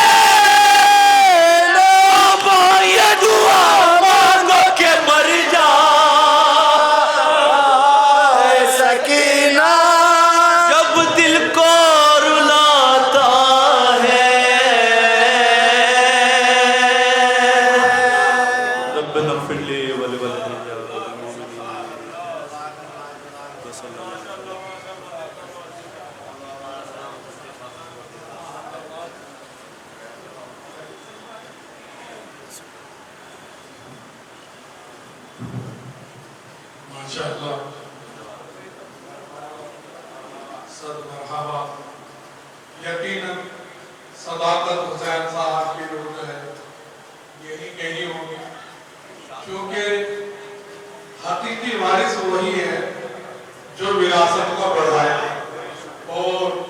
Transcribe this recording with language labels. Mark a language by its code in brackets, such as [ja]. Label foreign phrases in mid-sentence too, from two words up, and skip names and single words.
[hi] बाबा ये दुआ मांगो के मर जाए सकीना, जब दिल को रुलाता है, [ar] ربنا اغفر لي ولوالدي وللمؤمنين وصلى الله. [hi] माशाअल्लाह, सद मरहबा। यकीनन सदाकत हुसैन साहब की रूह है यही कही होगी, क्योंकि हकीकी वारिस वही है जो विरासत को बढ़ाए और